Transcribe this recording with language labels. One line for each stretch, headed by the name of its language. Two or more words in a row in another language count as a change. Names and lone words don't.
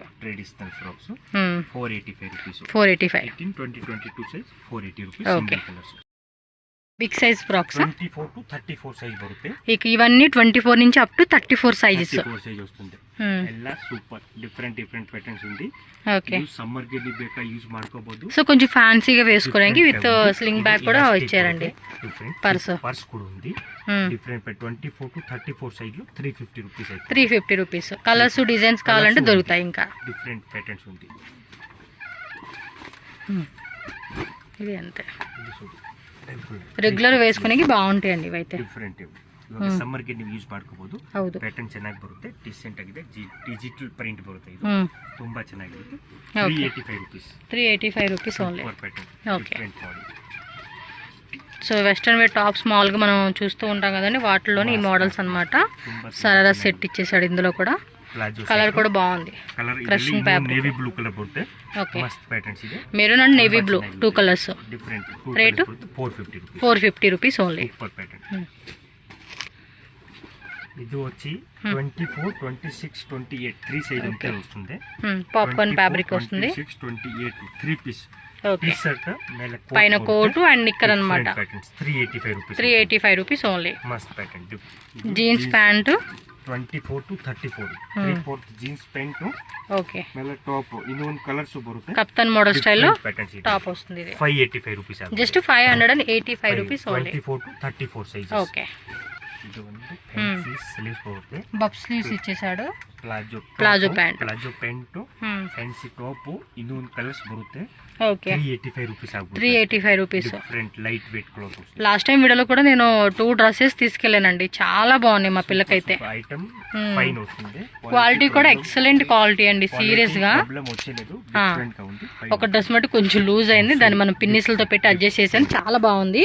English: traditional frocks
Telugu: 485 రూపీస్. 485. 18 20 22 సైజ్ 480 రూపీస్.
English: okay, big size frocks
Kannada: 24 to 34 సైజ్ బರುತ್ತೆ.
Telugu: ఇక ఇవన్నీ 24 నుంచి అప్ టు 34 సైజెస్. 34 సైజ్ వస్తుంది. ಎಲ್ಲ
English: super different patterns
Telugu: ఉంది. ఓకే,
Kannada: సమ్మర్ ಗೆ ಬೇಕಾ యూస్ ಮಾಡ್ಕೋಬಹುದು.
Telugu: సో కొంచెం ఫ్యాన్సీగా వేసుకోవడానికి
English: with sling bag
Telugu: కూడా ఇచ్చారండి. పర్స్ కూడా ఉంది. డిఫరెంట్ 24 to 34 సైజ్ లో 350 రూపీస్. 350 రూపీస్. కలర్స్ డిజైన్స్ కావాలంటే దొరుకుతాయి. ఇంకా
English: different patterns
Telugu: ఉంది. ఇది అంతే, రెగ్యులర్ వేసుకునేకి బాగుంటాయండి ఇవైతే.
Kannada: డిఫరెంట్ ಸಮ್ಮರ್ ಗೆ ನೀವು ಯೂಸ್ ಮಾಡ್ಕೋಬಹುದು. ಪ್ಯಾಟರ್ನ್ ಚೆನ್ನಾಗಿ ಬರುತ್ತೆ, ಡಿಸೆಂಟ್ ಆಗಿದೆ.
English: digital print
Kannada: ಬರುತ್ತೆ. ಇದು ತುಂಬಾ ಚೆನ್ನಾಗಿರುತ್ತೆ. 385 ರೂಪೀಸ್.
English: 385 rupees only.
Telugu: ఓకే, సో
English: western wear tops
Telugu: మామూలుగా మనం చూస్తూ ఉంటాం కదండి, వాటిలోని ఈ మోడల్స్ అన్నమాట. సరారా సెట్ ఇచ్చేసాడు. ఇందులో కూడా కలర్ కూడా బాగుంది.
English: crushing fabric navy blue colour
Telugu: బರುತ್ತೆ. ఓకే, మస్త్ ప్యాటర్న్స్ ಇದೆ.
English: maroon and navy blue 2 colours. different rate 450 rupees only. super pattern.
Telugu: ఇది వచ్చి 24 26 28 3 సైజ్ ఉంటే వస్తుంది.
English: popcorn fabric
Telugu: వస్తుంది. 26 28 3 పీస్. ఓకే, టీ-షర్ట్ మేల పైన
English: coat and knicker
Telugu: అన్నమాట. 385 రూపీస్.
English: 385 rupees only.
Telugu: మస్త్ ప్యాటర్న్.
English: jeans pant
Kannada: 24 to 34 3/4
English: jeans pant
Telugu: ఓకే
Kannada: ಮೇಲೆ ಟಾಪ್ ಇನ್ನೊಂದು ಕಲರ್ಸ್ ಬರುತ್ತೆ
Telugu: కప్తాన్ మోడల్ స్టైల్లో
Kannada: ಪ್ಯಾಟರ್ನ್ಸ್ ಇದೆ
Telugu: టాప్ వస్తుంది ఇది 585 రూపీస్ ಆಗುತ್ತೆ
English: just 585 rupees only
Telugu: 24 to 34 సైజ్ ఓకే
Kannada: ಇದು ಒಂದು
English: fancy sleeves
Kannada: ಬರುತ್ತೆ
English: bub sleeves
Telugu: ఇచ్చేసాడు
Kannada: ಪ್ಲಾಜೋ ಪ್ಯಾಂಟ್
English: fancy top
Kannada: ಇನ್ನೊಂದು ಕಲರ್ಸ್ ಬರುತ್ತೆ
Telugu: ఓకే 385 రూపీస్ ಆಗುತ್ತೆ 385 రూపీస్
English: different light weight cloth
Telugu: వస్తుంది
English: last time
Telugu: వీడియోలో కూడా నేను 2 డ్రెస్సెస్ తీసుకెళ్ళానండి చాలా బాగున్నాయి మా పిల్లకైతే ఐటమ్ ఫైన్ వస్తుంది క్వాలిటీ కూడా
English: excellent quality
Telugu: అండి సీరియస్ గా ప్రాబ్లం వచ్చేలేదు డిఫరెంట్ గా ఉంది ఒక డ్రెస్ మటు కొంచెం లూజ్ అయింది దాన్ని మనం పిన్నిస్లతో పెట్టి అడ్జస్ట్ చేసాను చాలా బాగుంది